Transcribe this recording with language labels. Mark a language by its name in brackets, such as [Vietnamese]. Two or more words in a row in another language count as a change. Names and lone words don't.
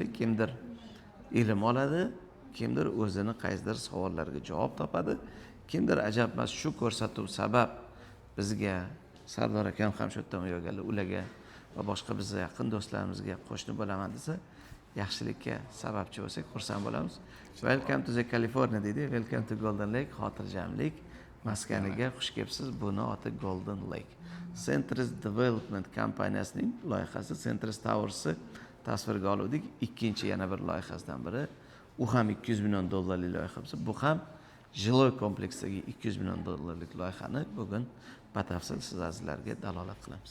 [Uzbek] Kimdir ilm oladi, kimdir o'zini qaysidir savollarga javob topadi, kimdir ajab emas shu ko'rsatuv sabab bizga Sardor akam ham shu yerdan o'rganlar ularga va boshqa bizga yaqin do'stlarimizga qo'shni bo'laman desa, yaxshilikka sababchi bo'lsak xursand bo'lamiz. [English] Welcome to the California deydi. Welcome to Golden Lake, [Uzbek] xotirjamlik maskaniga xush kelibsiz. Buni oti Golden Lake. Centers Development kompaniyasining loyihasi Centers Towers'ni tasvirga oldik. Ikkinchi yana bir loyihasidan biri. U ham 200 million dollarlik loyiha bo'lsa, bu ham jiloy kompleksdagi 200 million dollarlik loyihani bugun batafsil siz azizlarga dalolat qilamiz.